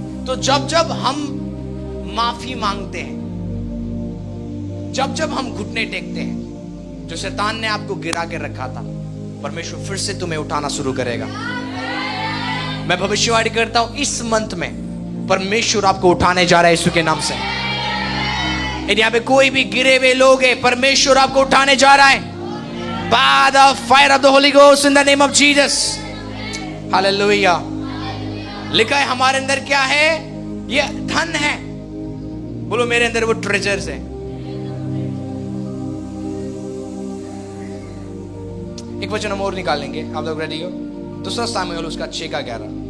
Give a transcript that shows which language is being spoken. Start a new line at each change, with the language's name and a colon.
Hindi: तो जब जब हम माफी मांगते हैं, जब जब हम घुटने टेकते हैं, जो शैतान ने आपको गिरा के रखा था, परमेश्वर फिर से तुम्हें उठाना शुरू करेगा। मैं भविष्यवाणी करता हूं, इस मंथ में परमेश्वर आपको उठाने जा रहा है यीशु के नाम से। यदि यहाँ पे कोई भी गिरे हुए लोग हैं, परमेश्वर आपको उठाने जा रहा है।
English: By the fire of the Holy Ghost in the name of Jesus. Hallelujah.
Hindi: लिखा है हमारे अंदर क्या है? ये धन है। बोलो मेरे अंदर वो ट्रेजर्स है। एक वचन हम और निकालेंगे, आप लोग रेडी हो? दूसरा सामुएल उसका 6:11।